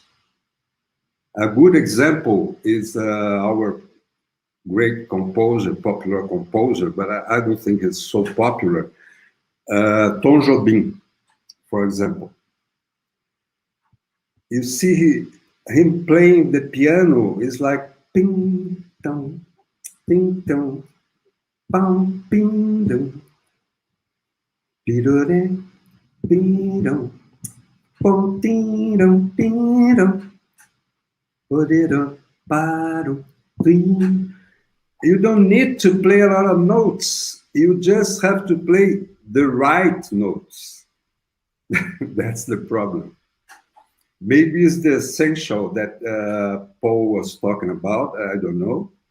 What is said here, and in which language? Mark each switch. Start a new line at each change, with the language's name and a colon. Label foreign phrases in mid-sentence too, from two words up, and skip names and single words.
English: A good example is our great composer, popular composer, but I don't think it's so popular. Tom Jobim, for example. You see him playing the piano is like ping dong, bam, ping dong, pidore, ping dong, pom, ding dong, ping dong, podero, paro, ding. You don't need to play a lot of notes. You just have to play the right notes. That's the problem. Maybe it's the essential that Paul was talking about. I don't know.